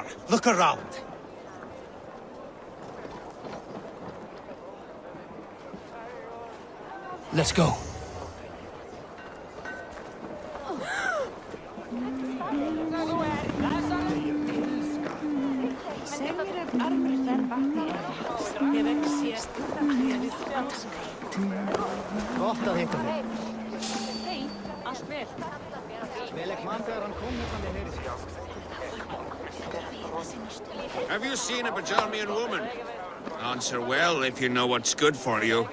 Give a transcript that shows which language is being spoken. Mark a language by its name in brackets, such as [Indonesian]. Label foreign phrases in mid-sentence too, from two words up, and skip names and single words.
[English] Look around. Let's go. [Icelandic] Gott að hitta þig. Hei, allt vel. [English] Have you seen a Bajarmian woman? Answer well if you know what's good for you.